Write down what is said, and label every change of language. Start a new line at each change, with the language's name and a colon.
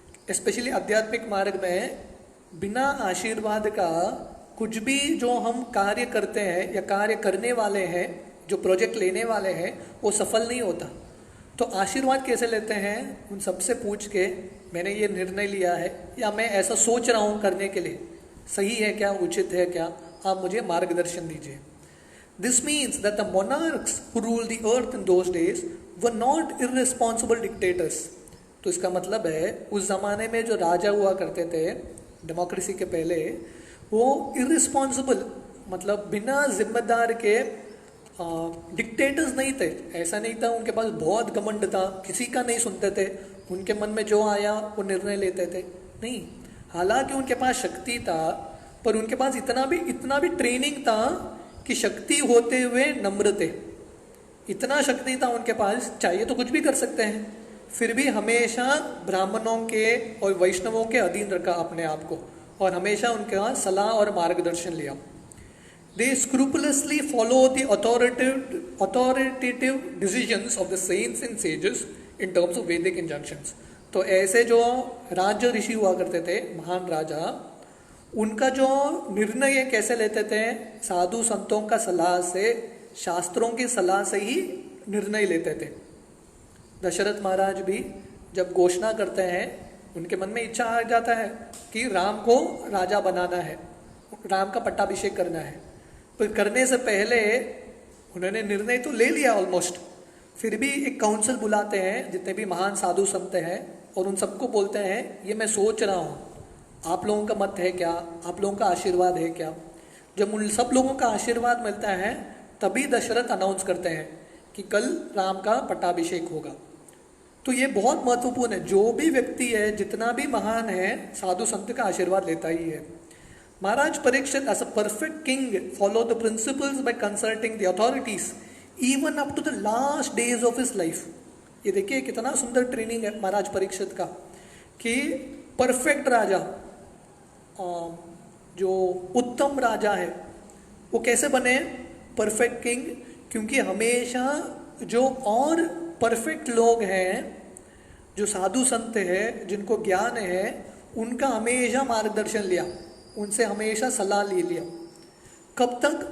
Hindi: Specially आध्यात्मिक मार्ग में बिना आशीर्वाद का कुछ भी जो हम कार्य करते हैं या कार्य करने वाले हैं, जो प्रोजेक्ट लेने वाले हैं, वो सफल नहीं होता. तो आशीर्वाद कैसे लेते हैं? उन सबसे पूछ के मैंने ये निर्णय लिया है या मैं ऐसा सोच रहा हूँ करने के लिए, सही है क्या, उचित है क्या, आप मुझे मार्गदर्शन दीजिए.
English: This means that the monarchs who ruled the earth in those days were not irresponsible dictators.
Hindi: तो इसका मतलब है उस जमाने में जो राजा हुआ करते थे डेमोक्रेसी के पहले, वो इररिस्पॉन्सिबल मतलब बिना जिम्मेदार के डिक्टेटर्स नहीं थे. ऐसा नहीं था उनके पास बहुत घमंड था, किसी का नहीं सुनते थे, उनके मन में जो आया वो निर्णय लेते थे. नहीं, हालांकि उनके पास शक्ति था, पर उनके पास इतना भी ट्रेनिंग था कि शक्ति होते हुए नम्र थे. इतना शक्ति था उनके पास, चाहिए तो कुछ भी कर सकते हैं, फिर भी हमेशा ब्राह्मणों के और वैष्णवों के अधीन रखा अपने आप को और हमेशा उनका सलाह और मार्गदर्शन लिया.
English: They scrupulously follow the authoritative decisions of the saints and sages in terms of Vedic injunctions.
Hindi: तो ऐसे जो राज्य ऋषि हुआ करते थे, महान राजा, उनका जो निर्णय कैसे लेते थे, साधु संतों का सलाह से, शास्त्रों की सलाह से ही निर्णय लेते थे. दशरथ महाराज भी जब घोषणा करते हैं, उनके मन में इच्छा आ जाता है कि राम को राजा बनाना है, राम का पट्टाभिषेक करना है. पर करने से पहले उन्होंने निर्णय तो ले लिया ऑलमोस्ट, फिर भी एक काउंसिल बुलाते हैं जितने भी महान साधु संत हैं और उन सबको बोलते हैं ये मैं सोच रहा हूँ, आप लोगों का मत है क्या, आप लोगों का आशीर्वाद है क्या. जब उन सब लोगों का आशीर्वाद मिलता है तभी दशरथ अनाउंस करते हैं कि कल राम का पट्टाभिषेक होगा. तो ये बहुत महत्वपूर्ण है. जो भी व्यक्ति है, जितना भी महान है, साधु संत का आशीर्वाद लेता ही है.
English: Maharaj Parikshit, as a perfect king, followed the principles by consulting the authorities even up to the last days of his life.
Hindi: ये देखिए कितना सुंदर ट्रेनिंग है महाराज परीक्षित का कि परफेक्ट राजा, जो उत्तम राजा है, वो कैसे बने परफेक्ट किंग, क्योंकि हमेशा जो और परफेक्ट लोग हैं, जो साधु संत हैं, जिनको ज्ञान है, उनका हमेशा मार्गदर्शन लिया, उनसे हमेशा सलाह ले लिया. कब तक?